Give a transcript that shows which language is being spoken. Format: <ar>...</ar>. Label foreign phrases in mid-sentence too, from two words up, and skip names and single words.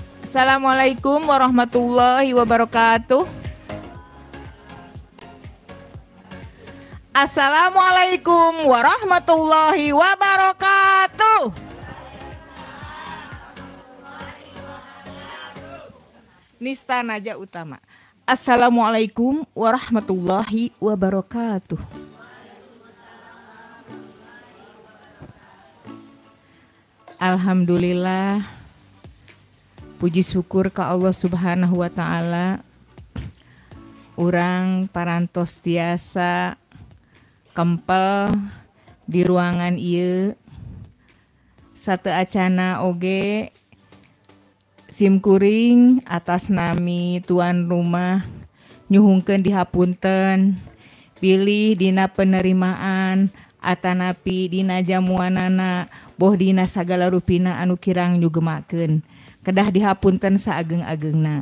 <ar>السلام عليكم ورحمة الله وبركاته. السلام عليكم ورحمة الله وبركاته. Nista Naja Utama. السلام عليكم ورحمة الله وبركاته.</ar> <id>Alhamdulillah, puji syukur ke Allah</id> <ar>سبحانه وتعالى.</ar> <su>Urang parantos tiasa kempel di ruangan ieu sate acana oge simkuring atas nami tuan rumah nyuhungkeun dihapunten pilih dina penerimaan atanapi dina jamuanana boh dina sagala rupina anu kirang nyugemakeun kedah dihapunten saageng-agengna.</su>